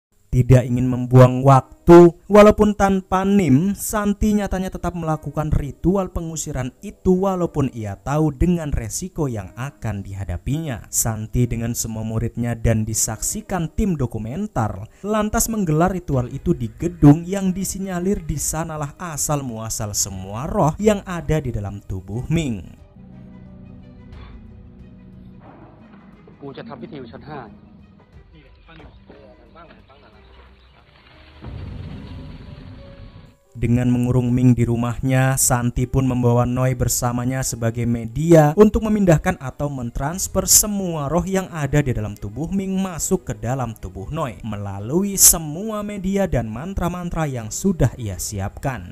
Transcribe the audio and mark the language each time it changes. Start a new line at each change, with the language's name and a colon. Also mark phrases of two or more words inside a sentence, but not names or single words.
Indonesian: Tidak ingin membuang waktu, walaupun tanpa Nim, Santi nyatanya tetap melakukan ritual pengusiran itu walaupun ia tahu dengan resiko yang akan dihadapinya. Santi dengan semua muridnya dan disaksikan tim dokumenter lantas menggelar ritual itu di gedung yang disinyalir di sanalah asal muasal semua roh yang ada di dalam tubuh Ming.
Thai: กูจะทำพิธีอยู่ชั้น 5
Indonesian: Dengan mengurung Ming di rumahnya, Santi pun membawa Noi bersamanya sebagai media untuk memindahkan atau mentransfer semua roh yang ada di dalam tubuh Ming masuk ke dalam tubuh Noi melalui semua media dan mantra-mantra yang sudah ia siapkan.